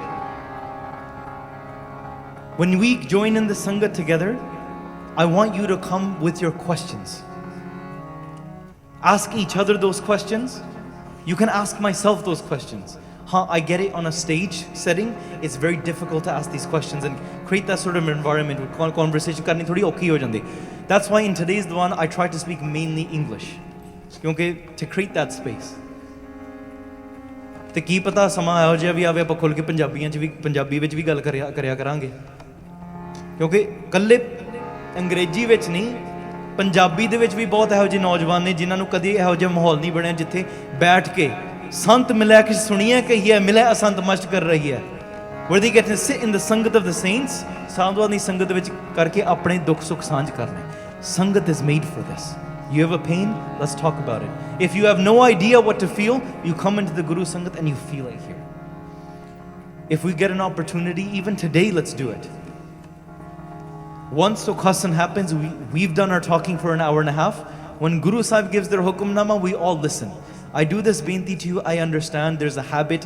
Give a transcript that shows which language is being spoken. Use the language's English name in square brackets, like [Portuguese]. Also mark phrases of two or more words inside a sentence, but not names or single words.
[English] When we join in the Sangha together, I want you to come with your questions. Ask each other those questions. You can ask myself those questions. I get it on a stage setting. It's very difficult to ask these questions and create that sort of environment with conversation. [Punjabi] ਕਰਨੀ ਥੋੜ੍ਹੀ ਔਖੀ ਹੋ ਜਾਂਦੀ. [English] That's why in today's Divan, I try to speak mainly English. Kyunki to create that space. [Punjabi] ਤੇ ਕੀ ਪਤਾ ਸਮਾਂ ਇਹੋ ਜਿਹਾ ਵੀ ਆਵੇ ਆਪਾਂ ਖੁੱਲ੍ਹ ਕੇ ਪੰਜਾਬੀ ਵਿੱਚ ਵੀ ਗੱਲ ਕਰਿਆ ਕਰਾਂਗੇ ਕਿਉਂਕਿ ਇਕੱਲੇ ਅੰਗਰੇਜ਼ੀ ਵਿੱਚ ਨਹੀਂ ਪੰਜਾਬੀ ਦੇ ਵਿੱਚ ਵੀ ਬਹੁਤ ਇਹੋ ਜਿਹੇ ਨੌਜਵਾਨ ਨੇ ਜਿਨ੍ਹਾਂ ਨੂੰ ਕਦੀ ਇਹੋ ਜਿਹਾ ਮਾਹੌਲ ਨਹੀਂ ਬਣਿਆ ਜਿੱਥੇ ਬੈਠ ਕੇ ਸੰਤ ਮਿਲਿਆ ਕਿ ਸੁਣੀਏ ਕਹੀ ਹੈ ਮਿਲਿਆ ਅਸੰਤ ਮਸ਼ਟ ਕਰ ਰਹੀ ਹੈ [English] where they get to sit in the ਸੰਗਤ of the saints [Punjabi] ਸਾਧੂਆਂ ਦੀ ਸੰਗਤ ਵਿੱਚ ਕਰਕੇ ਆਪਣੇ ਦੁੱਖ ਸੁੱਖ ਸਾਂਝ ਕਰਨੇ [English] ਸੰਗਤ is made for this you have a pain let's talk about it if you have no idea what to feel you come into the Guru Sangat and you feel it here if we get an opportunity even today let's do it once Sukhasan happens we've done our talking for an hour and a half when Guru Sahib gives their hukumnama we all listen I do this binti to you I understand there's a habit